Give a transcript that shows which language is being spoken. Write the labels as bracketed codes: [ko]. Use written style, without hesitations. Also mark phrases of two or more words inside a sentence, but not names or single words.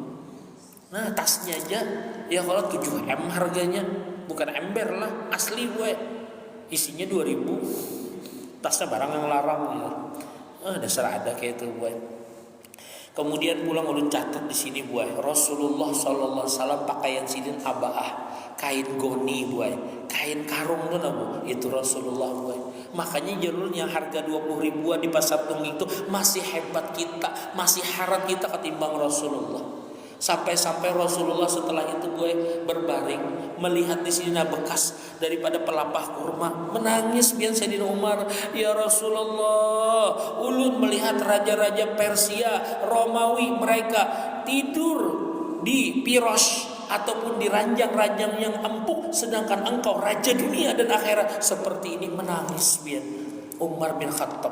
[id] Nah tasnya aja ya kalau 7M harganya, bukan ember lah, asli boy. Isinya 2000. [bjn] Tasnya barang yang larang ya. Dasar ada kayak itu boy. Kemudian pulang ulun catat di sini boy, Rasulullah [ar] sallallahu alaihi wasallam [bjn] pakaian sidin abaah, kain goni boy, kain karung tuh bu, itu Rasulullah boy. Makanya jalur yang harga 20 ribuan di pasar tungging itu masih hebat kita, masih harat kita ketimbang Rasulullah. [id] Sampai-sampai Rasulullah setelah itu gue berbaring melihat di sini bekas daripada pelapah kurma, menangis biar Sayyidina Umar, ya Rasulullah, ulun melihat raja-raja Persia, Romawi mereka tidur di pirosh ataupun di ranjang-ranjang yang empuk, sedangkan engkau raja dunia dan akhirat seperti ini, menangis biar Umar bin Khattab.